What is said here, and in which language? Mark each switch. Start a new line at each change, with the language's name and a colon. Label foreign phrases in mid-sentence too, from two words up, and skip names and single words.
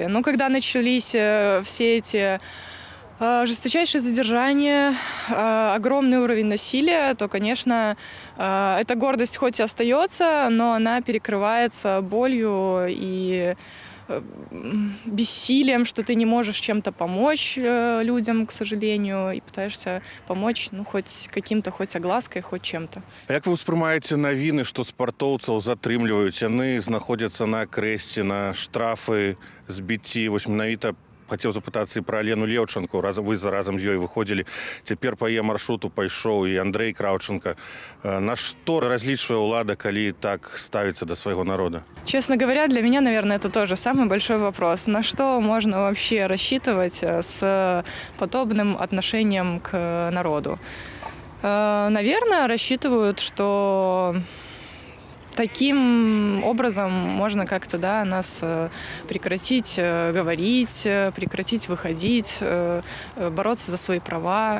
Russian: Но когда начались все эти жесточайшие задержания, огромный уровень насилия, то, конечно, эта гордость хоть и остается, но она перекрывается болью и бессилием, что ты не можешь чем-то помочь людям, к сожалению, и пытаешься помочь, ну, хоть каким-то, хоть оглаской, хоть чем-то.
Belarusian: А як вы ўспрымаеце навіны, што спартоўцаў затрымліваюць, яны знаходзяцца на крэсце, на штрафы, збіцці? Вось менавіта хотел запытацца і пра Алену Леўчанку. Вы разам з ёй выходзілі. Цяпер па яе маршруту пайшоў і Андрэй Краўченко. На што разлічвае ўлада, калі так ставіцца да свайго народа?
Russian: Честно говоря, для меня, наверное, это тоже самый большой вопрос. На что можно вообще рассчитывать с подобным отношением к народу? Наверное, рассчитывают, что таким образом можно как-то, да, нас прекратить говорить, прекратить выходить, бороться за свои права.